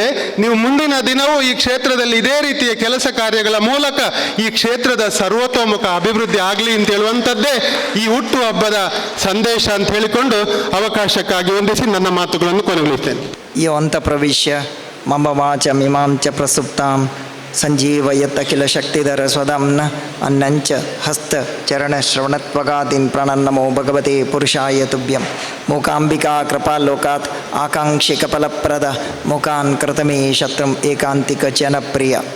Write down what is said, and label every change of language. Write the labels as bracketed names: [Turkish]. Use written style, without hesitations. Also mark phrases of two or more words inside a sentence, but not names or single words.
[Kannada] ನೀವು ಮುಂದಿನ ದಿನವೂ ಈ ಕ್ಷೇತ್ರದಲ್ಲಿ ಇದೇ ರೀತಿಯ ಕೆಲಸ ಕಾರ್ಯಗಳ ಮೂಲಕ ಈ ಕ್ಷೇತ್ರದ ಸರ್ವತೋಮುಖ ಅಭಿವೃದ್ಧಿ ಆಗಲಿ ಅಂತ ಹೇಳುವಂಥದ್ದೇ ಈ ಹುಟ್ಟು ಹಬ್ಬದ ಸಂದೇಶ ಅಂತ ಹೇಳಿಕೊಂಡು ಅವಕಾಶಕ್ಕಾಗಿ ವಂದಿಸಿ ನನ್ನ ಮಾತುಗಳನ್ನು ಕೊನೆಗೊಳಿಸ್ತೇನೆ. [Sanskrit] ಯೋ ಅಂತ ಪ್ರವಿಶ್ಯ ಮಮ ವಾಚ ಮಿಮಾಂ ಚ ಪ್ರಸುಪ್ತಾಂ ಸಂಜೀವಯತ್ ಅಖಿಲ ಶಕ್ತಿಧರ ಸ್ವಧಾಮ್ನ ಅನ್ನಂಚ ಹಸ್ತ ಚರಣ ಶ್ರವಣತ್ವಗಾದೀನ್ ಪ್ರಣನ್ನಮೋ ಭಗವತೆ ಪುರುಷಾಯ ತುಭ್ಯಂ. ಮೂಕಾಂಬಿಕಾ ಕೃಪಾಲೋಕಾತ್ ಆಕಾಂಕ್ಷಿಕ ಫಲಪ್ರದ ಮುಖಾನ್ ಕೃತಮೇ ಶತ್ರುಂ ಏಕಾಂತಿಕ ಜನಪ್ರಿಯ.